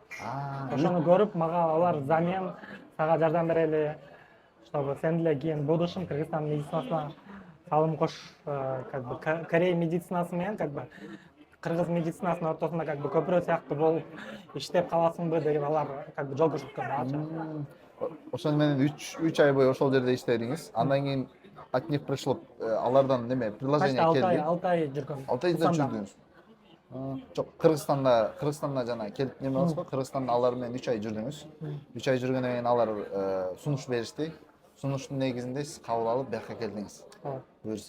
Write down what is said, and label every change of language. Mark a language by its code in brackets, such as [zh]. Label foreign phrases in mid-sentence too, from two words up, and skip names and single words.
[ky] Ошону көрүп, мага алар замен сага жардам берели, чтобы сен деле кийин будущем Кыргызстан медицинасына салым кош, Корей медицинасы менен Кыргыз медицинасынын ортосунда көпүрө сыяктуу болуп иштеп каласыңбы деген алар жол көрсөткөн. Ошону менен 3 ай бою ошол жерде иштедиңиз. Андан кийин [ru] от них пришло [ky] алардан неме предложение келди. 6 ай жүргөм. 6 айда жүрдүңүз. Жок, Кыргызстанда жана келип неме болсо, Кыргызстанда алар менен 3 ай жүрдүңүз. 3 ай жүргөндөн кийин алар сунуш беришти. Сунуштун негизинде сиз кабыл алып бияка келдиңиз. Буюрса.